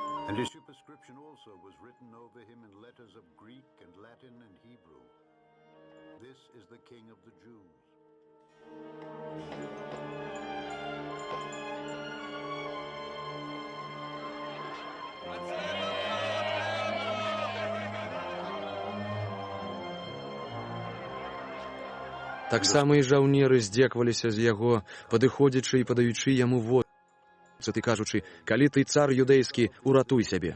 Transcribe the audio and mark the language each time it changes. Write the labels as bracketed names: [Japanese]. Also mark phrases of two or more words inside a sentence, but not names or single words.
[English] And his superscription also was written over him in letters of Greek and Latin and Hebrew. This is the King of the Jews. [Belarusian] Таксама і жаўнеры здзекваліся з яго, падыходзячы і падаючы яму воцат і кажучы: «Калі ты цар юдэйскі, уратуй сябе».